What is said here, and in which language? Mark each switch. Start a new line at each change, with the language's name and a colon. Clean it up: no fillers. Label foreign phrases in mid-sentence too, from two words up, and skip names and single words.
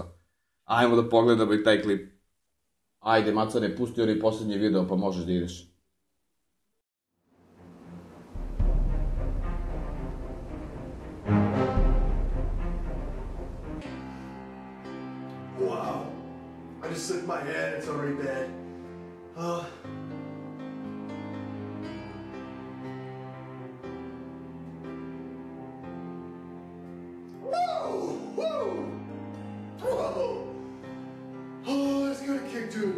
Serbian: Ajmo da pogledamo i taj klip. Ajde, Macane, pusti onaj poslednji video pa možeš da ideš.
English: Wow, I just slicked my head, it's already bad. Oh, that's got a kick to it.